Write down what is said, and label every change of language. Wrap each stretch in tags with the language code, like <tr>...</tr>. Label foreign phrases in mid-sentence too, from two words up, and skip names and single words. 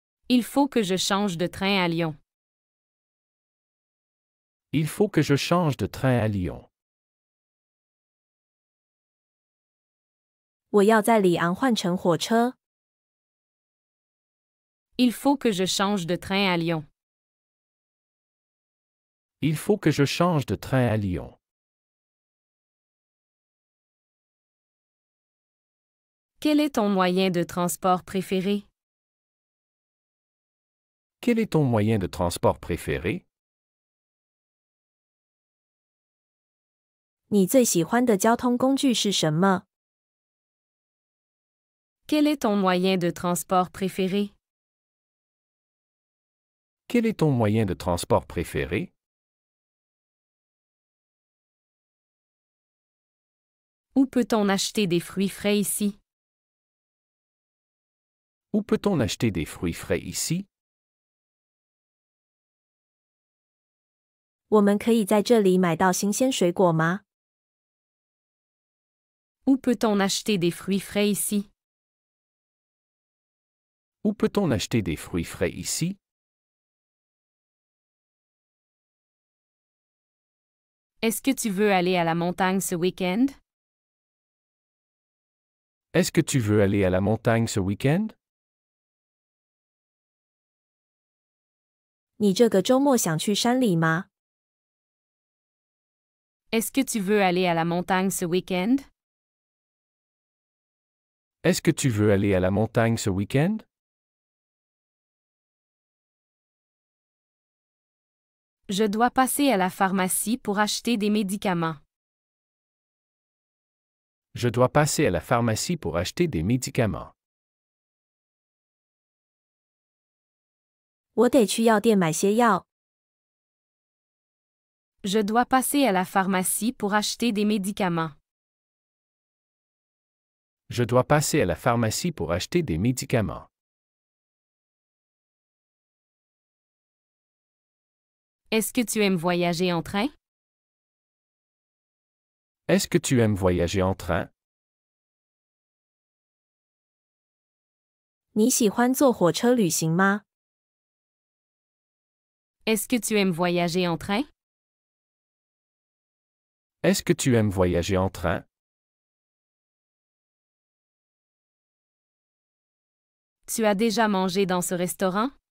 <fr>Il faut que je change de train à Lyon. Il faut que je change de train à Lyon.</fr> <zh>我要在里昂换乘火车。</zh> <fr>Il faut que je change de train à Lyon. Il faut que je change de train à Lyon. Quel est ton moyen de transport préféré? Quel est ton moyen de transport préféré?</fr> <zh>你最喜欢的交通工具是什么？</zh> <fr>Quel est ton moyen de transport préféré? Quel est ton moyen de transport préféré? Où peut-on acheter des fruits frais ici? Où peut-on acheter des fruits frais ici?</fr> <zh>我们可以在这里买到新鲜水果吗？</zh> <fr>Où peut-on acheter des fruits frais ici? Où peut-on acheter des fruits frais ici? Est-ce que tu veux aller à la montagne ce week-end? Est-ce que tu veux aller à la montagne ce week-end?</fr> <zh>你这个周末想去山里吗？</zh> <fr>Est-ce que tu veux aller à la montagne ce week-end? Est-ce que tu veux aller à la montagne ce week-end? Je dois passer à la pharmacie pour acheter des médicaments. Je dois passer à la pharmacie pour acheter des médicaments.</fr> <zh>我得去药店买些药。</zh> <fr>Je dois passer à la pharmacie pour acheter des médicaments. Je dois passer à la pharmacie pour acheter des médicaments. Est-ce que tu aimes voyager en train? Est-ce que tu aimes voyager en train?</fr> <zh>你喜欢坐火车旅行吗？</zh> <fr>Est-ce que tu aimes voyager en train? Est-ce que tu aimes voyager en train? Tu as déjà mangé dans ce restaurant?</fr>